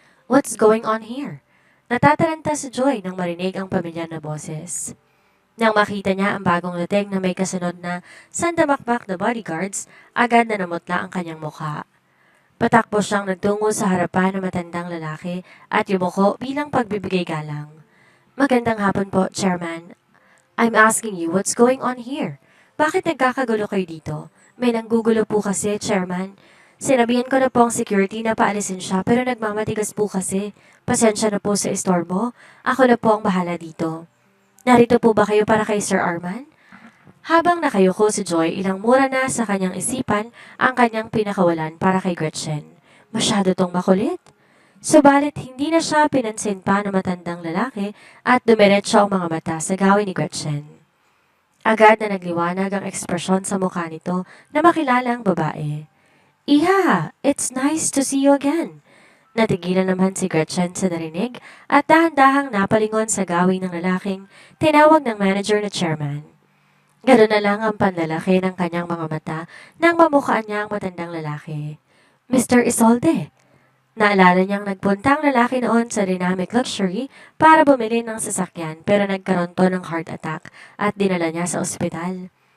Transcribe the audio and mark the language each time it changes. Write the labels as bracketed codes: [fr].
[en] What's going on here? [tl] Natataranta si Joy nang marinig ang pamilyar na boses. Nang makita niya ang bagong dating na may kasunod na sandamakmak na bodyguards, agad na namutla ang kanyang mukha. Patakbo siyang nagtungo sa harapan ng matandang lalaki at yumuko bilang pagbibigay galang. Magandang hapon po, Chairman. [en] I'm asking you what's going on here? [tl] Bakit nagkakagulo kayo dito? May nanggugulo po kasi, Chairman. Sinabihan ko na po ang security na paalisin siya pero nagmamatigas po kasi. Pasensya na po sa istorbo. Ako na po ang bahala dito. Narito po ba kayo para kay Sir Arman? Habang nakayuko si Joy, ilang mura na sa kanyang isipan ang kanyang pinakawalan para kay Gretchen. Masyado tong makulit. Subalit hindi na siya pinansin pa ng matandang lalaki at dumiretso ang mga mata sa gawin ni Gretchen. Agad na nagliwanag ang ekspresyon sa mukha nito na makilala ang babae. [en] Iha, it's nice to see you again. [tl] Natigilan naman si Gretchen sa narinig at dahan-dahang napalingon sa gawin ng lalaking tinawag ng manager na chairman. Ganoon na lang ang panlalaki ng kanyang mga mata nang mamukhaan niya ang matandang lalaki. Mr. Isolde. Naalala niyang nagpunta ang lalaki noon sa Dynamic Luxury para bumili ng sasakyan pero nagkaroon to ng heart attack at dinala niya sa ospital.